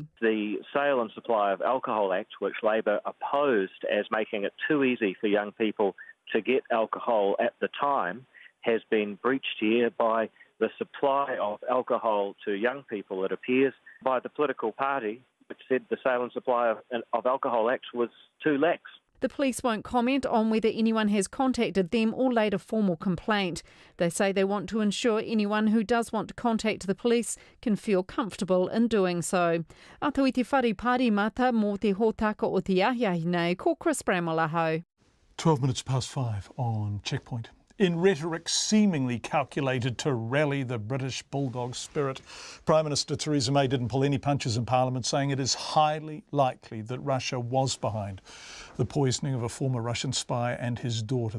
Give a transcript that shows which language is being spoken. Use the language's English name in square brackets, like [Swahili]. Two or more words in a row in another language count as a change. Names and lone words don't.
[English] The Sale and Supply of Alcohol Act, which Labor opposed as making it too easy for young people to get alcohol at the time, has been breached here by the supply of alcohol to young people, it appears, by the political party, which said the Sale and Supply of Alcohol Act was too lax. The police won't comment on whether anyone has contacted them or laid a formal complaint. They say they want to ensure anyone who does want to contact the police can feel comfortable in doing so. [Māori] Ato i te whare parimata mō te hōtaka o te ahiahi nei, ko Chris Bramalaho. [English] 12 minutes past 5 on Checkpoint. In rhetoric seemingly calculated to rally the British bulldog spirit, Prime Minister Theresa May didn't pull any punches in Parliament, saying it is highly likely that Russia was behind the poisoning of a former Russian spy and his daughter.